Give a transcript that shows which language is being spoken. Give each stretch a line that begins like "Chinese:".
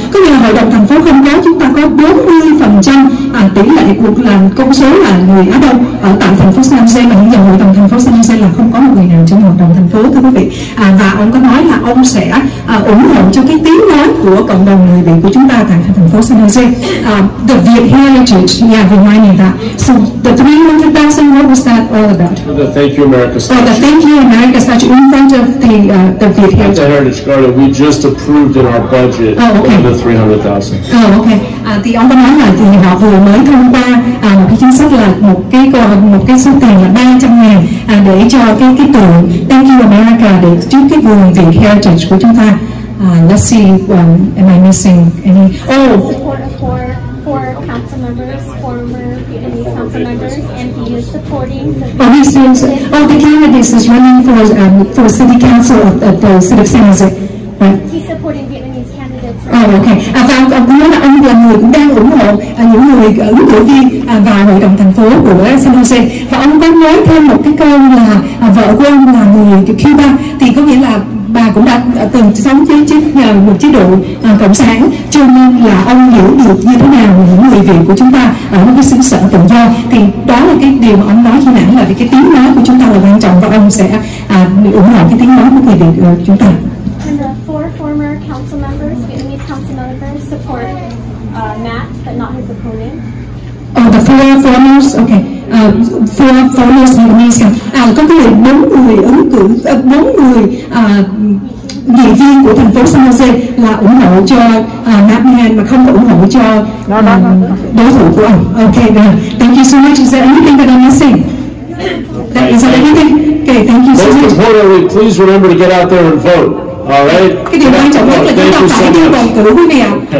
Vietnamese: Có nghĩa là hội đồng thành phố không có, chúng ta có 40% tỷ lệ của là con số là người Á Đông ở tại thành phố San Jose, mà hiện giờ hội đồng thành phố San Jose là không có một người nào trong hội đồng thành phố, thưa quý vị. Và ông có nói là ông sẽ ủng hộ cho cái tiếng nói của cộng đồng người Việt của chúng ta tại thành phố San Jose.
English: The Viet Heritage, yeah, remind me that. So the 300,000, what was that all about? The Thank You America statue. The Thank You America statue in front of the Viet Heritage. The Heritage Garden, we just approved in our budget the 300,000. Okay.
Vietnamese: Thì ông có nói là thì họ vừa mới thông qua một cái chính sách là một cái số tiền là 300.000 để cho cái tượng Thank You America để trước cái vườn Viet Heritage của chúng ta.
English: Let's see, am I missing any? Support for council members, former Vietnamese council members, and he is supporting the the candidate is running for city council of the city of San Jose. Right. He's supporting Vietnamese candidates. Okay.
Vietnamese: Và ông cũng nói là ông là người cũng đang ủng hộ những người ứng cử viên vào hội đồng thành phố của San Jose. Và ông có nói thêm một cái câu là vợ của ông là người Cuba, thì có nghĩa là bà cũng đã từng sống với một chế độ cộng sản, cho nên là ông hiểu được như thế nào những người Việt của chúng ta ở một cái xứ sở tự do. Thì đó là cái điều mà ông nói khi nãy, là cái tiếng nói của chúng ta là quan trọng, và ông sẽ ủng hộ cái tiếng nói của người Việt chúng ta.
English: And the 4 former council members, Vietnamese council members, support Matt, but not his opponent. The 4 foreigners, okay. 4 foreigners Vietnamese.
Vietnamese: Có cái 4 người ứng cử, 4 người nghị viên của thành phố San Jose là ủng hộ cho Matt Meehan mà không có ủng hộ cho đối thủ của ông.
English: Okay, thank you so much. Is there anything that I'm missing? Is that everything? Okay, thank you so much. Most importantly, please remember to get out there and vote. All right?
Vietnamese: Cái điều quan trọng nhất là chúng ta phải đi bầu cử, quý vị ạ.